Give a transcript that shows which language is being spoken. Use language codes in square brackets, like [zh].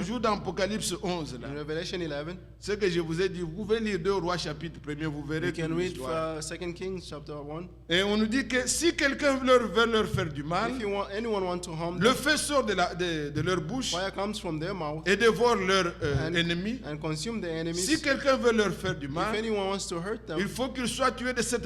[fr] toujours dans Apocalypse 11, là, [en] in Revelation 11, [fr] ce que je vous ai dit, vous pouvez lire 2 Rois chapitre 1er, vous verrez [en] you [fr] toute [en] can read [fr] l'histoire. [en] 2 Kings chapter 1. [fr] Et on nous dit que si quelqu'un veut leur faire du mal, [en] If you want anyone want to harm [fr] le [en] them, [fr] feu sort de leur bouche [en] fire comes from their mouth [fr] et dévore leurs [en] and, [fr] ennemis. [en] and consume the [fr] Si [en] enemies. [fr] quelqu'un veut leur faire du [en] If [fr] mal, [en] anyone wants to hurt [fr] il [en] them, [fr] faut qu'il soit tué de cette